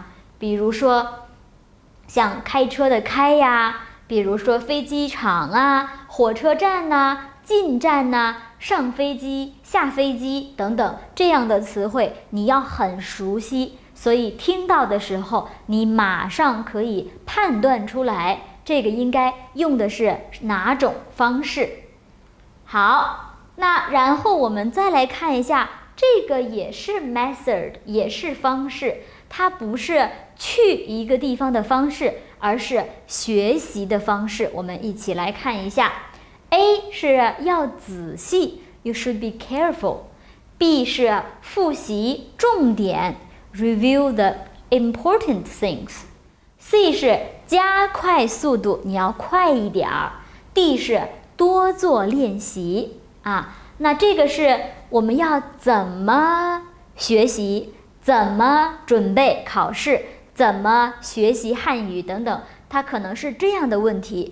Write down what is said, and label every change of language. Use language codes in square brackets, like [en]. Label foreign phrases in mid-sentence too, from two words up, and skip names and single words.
[zh] 比如說像開車的開呀，比如說飛機場啊、火車站吶、進站吶、上飛機、下飛機等等這樣的詞彙，你要很熟悉。所以聽到的時候，你馬上可以判斷出來，這個應該用的是哪種方式。好，那然後我們再來看一下，這個也是 method， 也是方式，它不是去一個地方的方式，而是學習的方式。我們一起來看一下 ，A 是要仔細 ， [en] you should be careful。 [zh] B 是複習重點。 [en] Review the important things。 [zh] C 是加快速度，你要快一點兒。D 是多做練習啊。那這個是我們要怎麼學習，怎麼準備考試，怎麼學習漢語等等，它可能是這樣的問題。